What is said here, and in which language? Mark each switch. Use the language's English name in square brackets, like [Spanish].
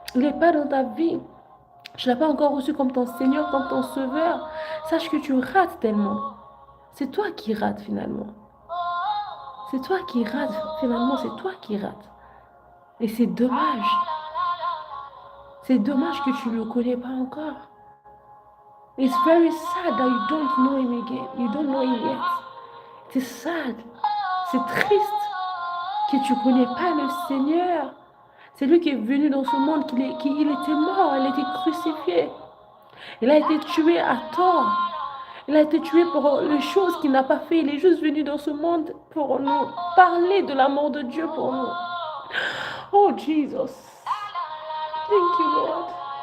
[French] il n'est pas dans ta vie, tu ne l'as pas encore reçu comme ton Seigneur, comme ton Sauveur, sache que tu rates tellement. C'est toi qui rates finalement. C'est toi qui rates, finalement, c'est toi qui rates. Et c'est dommage. C'est dommage que tu ne le connais pas encore. [English] It's very sad that you don't know him again. You don't know him yet. C'est sad. [French] C'est triste que tu ne connais pas le Seigneur. C'est lui qui est venu dans ce monde, il était mort, il a été crucifié. Il a été tué à tort. Il a été tué pour les choses qu'il n'a pas fait. Il est juste venu dans ce monde pour nous parler de l'amour de Dieu pour nous. [English] Oh Jesus. Thank you Lord.